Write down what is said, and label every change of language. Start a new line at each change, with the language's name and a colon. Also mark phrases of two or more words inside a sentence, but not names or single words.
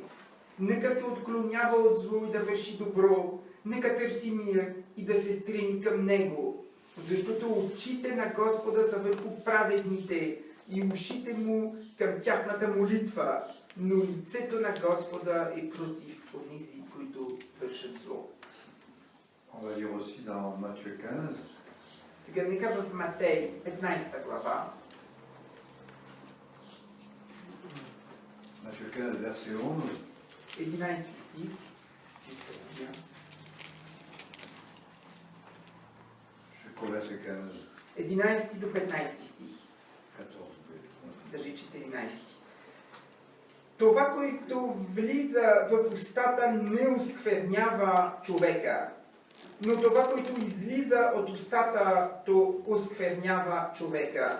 Bulgarian: Нека се отклонява от зло и да върши добро, нека търси мир и да се стреми към него, защото очите на Господа са върху праведните и ушите му към тяхната молитва, но лицето на Господа е против онези, които вършат зло.
French: On va lire aussi dans Matthieu 15.
Bulgarian: Сега нека в Матей 15 глава.
French: Matthieu 15, verset 11.
Bulgarian: 11 стих.
French: Jusqu'au verset 15.
Bulgarian: 11 до 15 стих. 14. Даже 14. Това, което влиза в устата, не осквернява човека, но това, което излиза от устата, то осквернява човека.